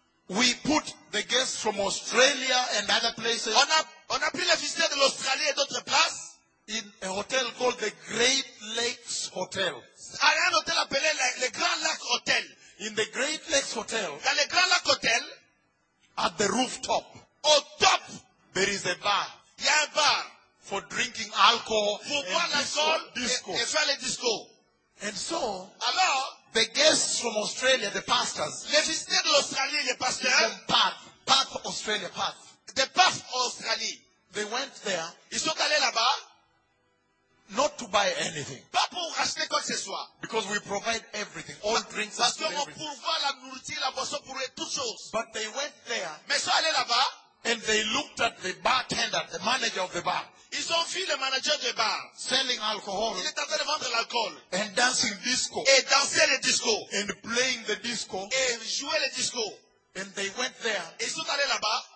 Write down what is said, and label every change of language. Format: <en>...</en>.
<en>we put the guests from Australia and other places.</en> <fr>On a pris les visiteurs de l'Australie et d'autres places</fr> <en>in a hotel called the Great Lakes Hotel.</en> <fr>À un hôtel appelé le Grand Lac Hotel.</fr> <en>In the Great Lakes Hotel.</en> <fr>Dans le Grand Lac Hotel,</fr> <en>at the rooftop.</en> <fr>Au top,</fr> <en>there is a bar.</en> <fr>Il y a un bar</fr> <en>for drinking alcohol.</en> <fr>Pour boire l'alcool et faire les disco.</fr> <en>And so,</en> <fr>alors,</fr> <en>the guests from Australia, the pastors,</en> <fr>les visiteurs de l'Australie, les pasteurs,</fr> <en>from Perth, Australia, Perth,</en> <fr>the Perth, Australie,</fr> <en>they went there,</en> <fr>ils sont allés là-bas,</fr> <en>not to buy anything,</en> <fr>pas pour acheter quoi que ce soit,</fr> <en>because we provide everything, all drinks,</en> <fr>parce qu'on pourvoit la nourriture, la boisson pour eux, toutes choses,</fr> <en>but they went there,</en> <fr>mais ils sont allés là-bas,</fr> <en>and they looked at the bartender, the manager of the bar.</en> <fr>Ils ont vu le manager du bar</fr> <en>selling alcohol.</en> <fr>Il est en train de vendre l'alcool.</fr> <en>And dancing disco.</en> <fr>Et danser le disco.</fr> <en>And playing the disco.</en> <fr>Et jouer le disco.</fr> <en>And they went there.</en> <fr>Ils sont allés là-bas.</fr>